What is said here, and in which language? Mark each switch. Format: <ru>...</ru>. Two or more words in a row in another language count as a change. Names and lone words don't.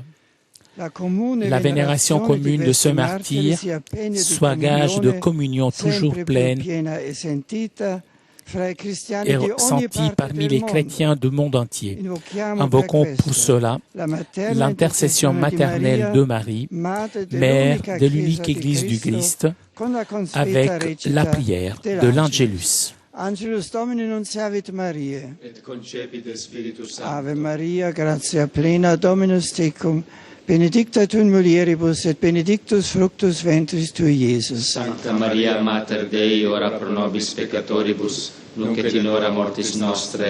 <fr>La vénération commune de ce martyr soit gage de communion toujours pleine et ressentie parmi les chrétiens du monde entier. Invoquons pour cela l'intercession maternelle de Marie, mère de l'unique Église du Christ, avec la prière de l'Angelus.</fr> <la>Angelus Domini nunciavit Mariae, et concepit Spiritus Sancto. Ave Maria, gratia plena, Dominus tecum, benedicta tu in mulieribus, et benedictus fructus ventris tui, Iesus. Sancta Maria, Mater Dei, ora pro nobis peccatoribus, nunc et in hora mortis nostre.</la>